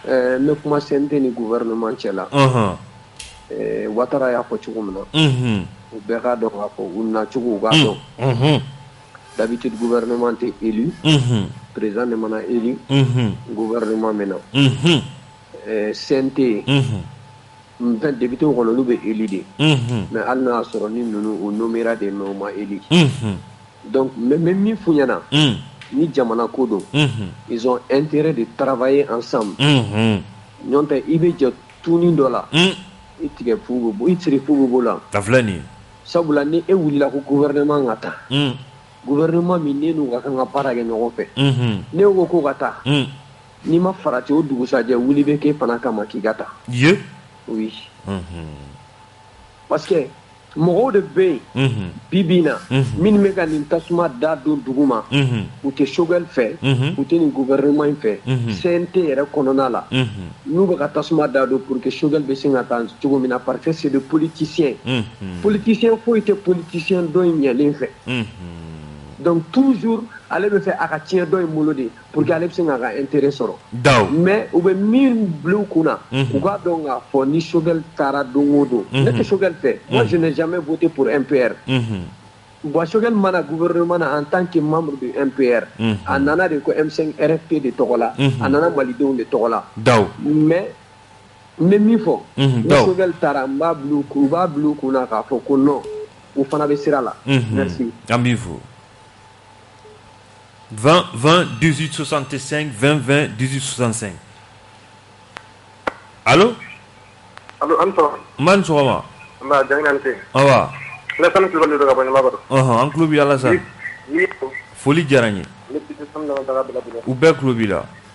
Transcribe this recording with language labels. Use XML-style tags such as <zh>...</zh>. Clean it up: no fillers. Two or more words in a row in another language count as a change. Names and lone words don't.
<bm>ne kuma CNT ni gouvernement cɛ la Ouattara y'a fɔ cogo min na u bɛɛ k'a dɔn k'a fɔ u nacogo u k'a dɔn</bm> <fr>d'habitude gouvernement</fr> <bm>tɛ</bm> <fr>élu président</fr> <bm>de mana</bm> <fr>élu gouvernement</fr> <bm>mɛna CNT fɛn député kɔnɔ olu bɛ élu de mais hali n'a y'a sɔrɔ ni ninnu u nommera de mais u ma élu donc mais min f'u ɲɛna ni jamana ko don</bm> <fr>ils ont intérêt de travailler ensemble</fr> <bm>ɲɔn tɛ i bɛ jɛ tuuni dɔ la i tigɛ fu bɛ bɔ i siri fu bɛ bɔ la sabula ni e wulila ko gouvernement ka taa gouvernement min ne n'u ka kan ka baara kɛ ɲɔgɔn fɛ ne ko ko ka taa n'i ma farati o dugusajɛ wuli bɛ k'e fana kama k'i ka taa oui</bm> <fr>parce que</fr> <bm>mɔgɔw de bɛ yen bi in na minnu bɛ ka nin tasuma da don dugu ma u tɛ Choguel fɛ u tɛ nin gouvernement in fɛ CNT yɛrɛ kɔnɔna la n'u bɛ ka tasuma da don</bm> <fr>pour que</fr> <bm>Choguel bɛ se ka taa cogo min na</bm> <fr>parce que c'est des politiciens politicien</fr> <bm>foyi tɛ politicien dɔ in ɲɛlen fɛ</bm> <fr>donc toujours</fr> <bm>ale bɛ fɛ a ka tiɲɛ dɔ in bolo de</bm> <fr>pour que</fr> <bm>ale bɛ se k'a ka intérêt sɔrɔ mais u bɛ min bila u kunna u k'a dɔn k'a fɔ ni Choguel taara don o don ne tɛ Choguel fɛ</bm> <fr>moi je n'ai jamais voté pour MPR bon</fr> <bm>Choguel mana gouvernement na</bm> <fr>en tant que membre du MPR</fr> <bm>a nana de ko M5 RFP de tɔgɔ la a nana malidenw de tɔgɔ la mais n bɛ min fɔ ni Choguel taara n b'a bila u kunna k'a fɔ ko non u fana bɛ sira la merci an b'i fo 20 20 18 65 20 20 18 65 allo man sɔgɔma awa an tulo b'i la sa foli diyara n ye u bɛɛ tulo b'i la</bm>